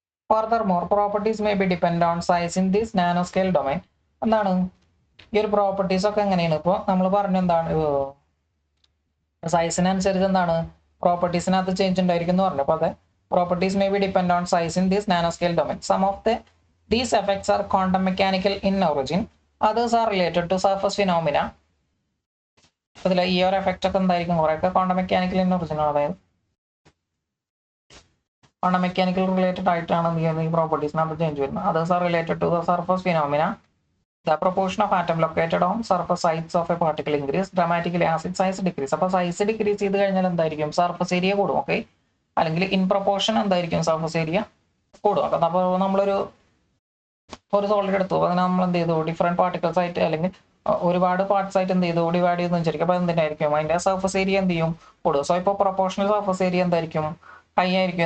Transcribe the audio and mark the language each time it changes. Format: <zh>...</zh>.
<en>Furthermore, properties may be dependent on size in this nanoscale domain.</en> <ml>എന്താണ് ഈ ഒരു properties ഒക്കെ എങ്ങനെയാണ്, ഇപ്പോൾ നമ്മൾ പറഞ്ഞു എന്താണ് സൈസിനനുസരിച്ച് എന്താണ് പ്രോപ്പർട്ടീസിനകത്ത് ചേഞ്ച് ഉണ്ടായിരിക്കും എന്ന് പറഞ്ഞു. അപ്പോൾ അതെ,</ml> <en>properties may be dependent on size in this nanoscale domain. Some of these effects are quantum mechanical in origin, others are related to surface phenomena.</en> <ml>അതിൽ ഈ ഒരു എഫക്റ്റ് ഒക്കെ എന്തായിരിക്കും, കുറേയൊക്കെ</ml> <en>quantum mechanical in origin</en> <ml>ആണ്, അതായത് ക്വാണ്ടം മെക്കാനിക്കൽ റിലേറ്റഡ് ആയിട്ടാണ് ഈ പ്രോപ്പർട്ടീസിനകത്ത് ചേഞ്ച് വരുന്നത്.</ml> <en>others are related to the surface phenomena. The proportion of atom located on surface sites of a particle increase dramatically as its size decrease.</en> <ml>അപ്പോൾ size decrease ചെയ്ത് കഴിഞ്ഞാൽ എന്തായിരിക്കും, surface area കൂടും. Okay, അല്ലെങ്കിൽ in proportion എന്തായിരിക്കും surface area കൂടും. അപ്പോൾ നമ്മളൊരു സോളിഡ് എടുത്തു, അതിന് നമ്മൾ എന്ത് ചെയ്തു, ഡിഫറെന്റ് പാർട്ടിക്കിൾസ് ആയിട്ട് അല്ലെങ്കിൽ ഒരുപാട് പാർട്സ് ആയിട്ട് എന്ത് ചെയ്തു, ഡിവൈഡ് ചെയ്തെന്ന് വിചാരിക്കും. അപ്പോൾ എന്തിനായിരിക്കും അതിന്റെ സർഫസ് ഏരിയ എന്ത് ചെയ്യും, കൂടും. സോ ഇപ്പോൾ പ്രൊപ്പോർഷണൽ സർഫസ് ഏരിയ എന്തായിരിക്കും, ഹൈ ആയിരിക്കും.</ml>